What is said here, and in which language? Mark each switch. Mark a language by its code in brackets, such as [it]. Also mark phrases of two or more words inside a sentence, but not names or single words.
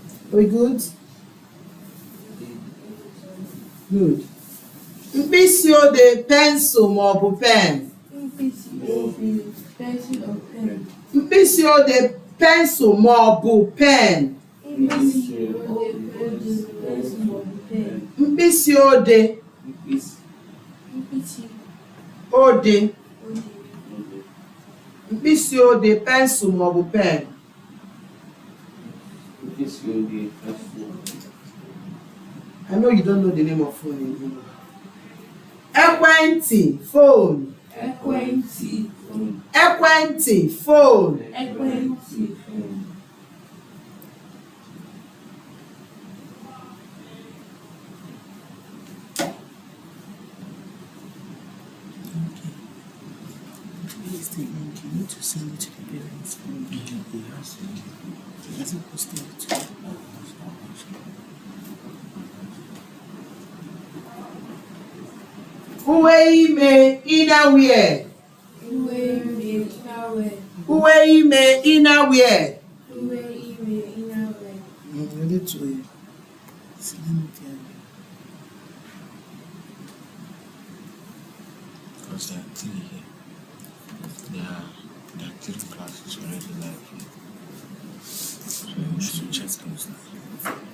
[en] We good? Good. [ig] Mkpịsị ode pencil ma ọ bụ pen. [en] Pencil or pen. [ig] Mkpịsị ode pencil ma ọ bụ pen. Mkpịsị ode ode mkpịsị ode pencil ma ọ bụ pen. [en] I know you don't know the name of phone in Igbo. [ig] Ekwentị phone. Ekwentị phone. Ekwentị phone. Ekwentị phone. [en] Please take link. You need to send it to the parents. He hasn't posted it to you. [ig] Uwe ime innerwear. Uwe ime innerwear. Uwe ime innerwear. Uwe ime innerwear. [en] Ready to because there are three here. There are three classes already live here. So we should check those now.